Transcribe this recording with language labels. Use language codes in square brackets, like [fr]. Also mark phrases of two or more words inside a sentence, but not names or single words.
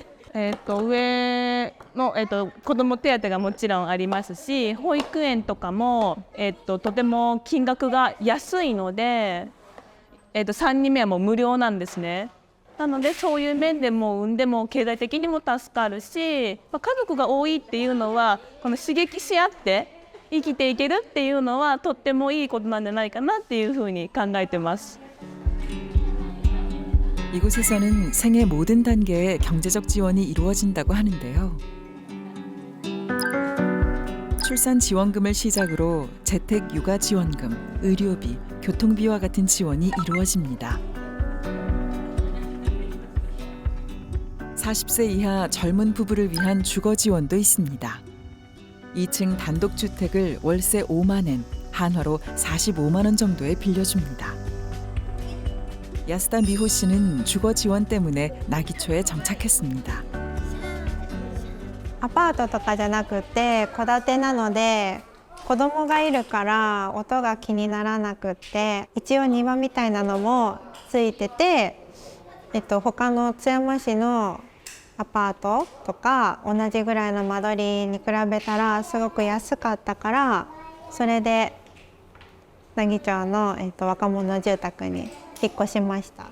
[ja] 上の、子ども手当がもちろんありますし、保育園とかも、とても金額が安いので、3人目はもう無料なんですね。なのでそういう面でも産んでも経済的にも助かるし、家族が多いっていうのはこの刺激し合って生きていけるっていうのはとってもいいことなんじゃないかなっていうふうに考えてます。 [ko] 이곳에서는 생애 모든 단계에 경제적 지원이 이루어진다고 하는데요. 출산 지원금을 시작으로 재택 육아 지원금, 의료비, 교통비와 같은 지원이 이루어집니다. 40세 이하 젊은 부부를 위한 주거 지원도 있습니다. 2층 단독주택을 월세 5만 엔, 한화로 45만 원 정도에 빌려줍니다. 야스다 미호 씨는 주거 지원 때문에 나기초에 정착했습니다. [ja] アパートとかじゃなくて戸建てなので子供がいるから音が気にならなくって、一応庭みたいなのもついてて、 他の津山市のアパートとか同じぐらいの間取りに比べたらすごく安かったから、それで奈義町の、若者住宅に引っ越しました。